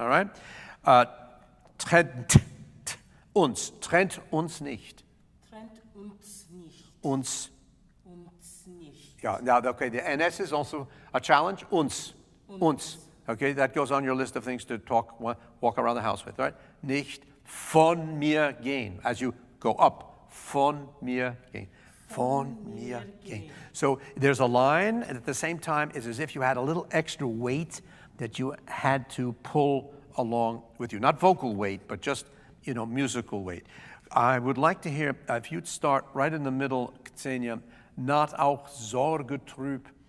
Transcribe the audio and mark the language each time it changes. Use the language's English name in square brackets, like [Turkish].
[German] All right. Trennt uns nicht. Trennt uns nicht. Uns. Uns nicht. [English] Yeah, now, okay, the NS is also a challenge. Uns. Okay, that goes on your list of things to walk around the house with, right? Nicht [German] Von mir gehen. [English] As you go up, von mir gehen. [German] Von mir gehen. [English] So there's a line, and at the same time, it's as if you had a little extra weight that you had to pull along with you. Not vocal weight, but just, musical weight. I would like to hear, if you'd start right in the middle, Kseniia, not auch Sorge trüb.